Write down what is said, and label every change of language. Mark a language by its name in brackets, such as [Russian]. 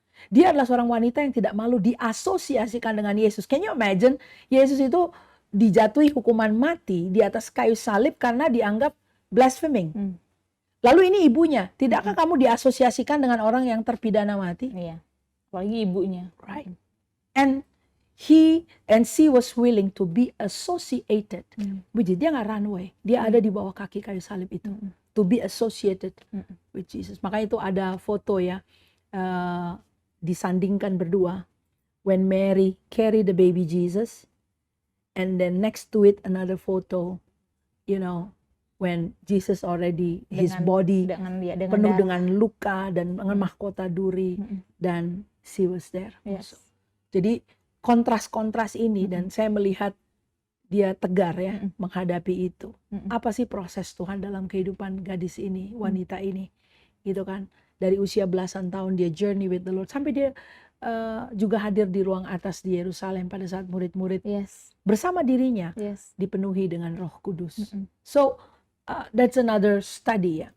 [Indonesian] Dia adalah seorang wanita yang tidak malu diasosiasikan dengan Yesus. Can you imagine? Yesus itu dijatuhi hukuman mati di atas kayu salib karena dianggap blaspheming. Lalu ini ibunya. Tidakkah kamu diasosiasikan dengan orang yang terpidana mati? Iya. Apalagi ibunya. [English] Right. And he and she was willing to be associated with Jesus. Dia nggak run away. [Indonesian] Dia ada di bawah kaki kayu salib itu. To be associated with Jesus. Makanya itu ada foto ya, disandingkan berdua. [English] When Mary carry the baby Jesus, and then next to it another photo, when Jesus already his body penuh dengan luka dan dengan mahkota duri, dan she was there also. Jadi [Indonesian] kontras-kontras ini Mm-mm. dan saya melihat dia tegar ya Mm-mm. menghadapi itu. Mm-mm. Apa sih proses Tuhan dalam kehidupan gadis ini, wanita ini, gitu kan? Dari usia belasan tahun dia journey with the Lord sampai dia juga hadir di ruang atas di Yerusalem pada saat murid-murid [English] Yes. [Indonesian] bersama dirinya [English] Yes. [Indonesian] dipenuhi dengan Roh Kudus. Mm-mm. [English] So that's another study ya.